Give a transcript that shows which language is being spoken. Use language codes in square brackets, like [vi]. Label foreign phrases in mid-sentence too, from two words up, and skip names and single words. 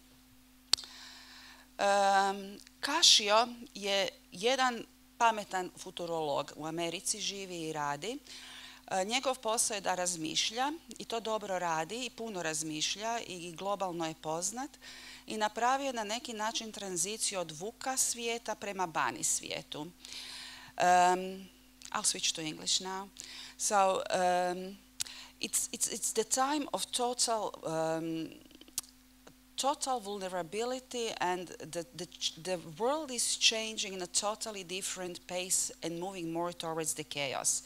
[hr] Cascio je jedan pametan futurolog, u Americi živi i radi. Njegov posao je da razmišlja i to dobro radi i puno razmišlja i globalno je poznat i napravio na neki način tranziciju od VUCA svijeta prema BANI svijetu. [en] I'll switch to English now. So it's the time of total vulnerability, and the world is changing in a totally different pace and moving more towards the chaos.